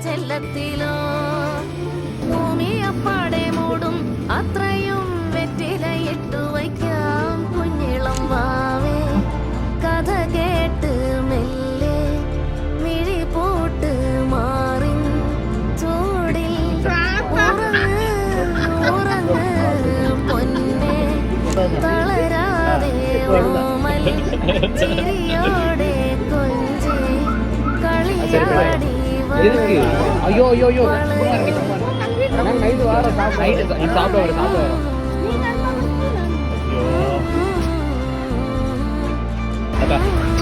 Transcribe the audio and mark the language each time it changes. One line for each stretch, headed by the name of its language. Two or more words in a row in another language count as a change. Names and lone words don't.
Malayalam: കാലത്തിലോ ഭൂമിയപ്പാടെ മൂടും അത്രയും വെറ്റിലയിട്ടു വയ്ക്കാം കുഞ്ഞിളം വാവേ കഥ കേട്ട് മെല്ലെ മിഴി പൂട്ട് മാറി ചൂടിൽ ഉറങ്ങ് പൊന്നെ തളരാതെ ഓമൽ ചിരിയോടെ കൊഞ്ചി കളിയാടി
Tamil: ஐயோ ஐயோ ஐயோ நைட்டு வார சாப்பிட வர ஐயோ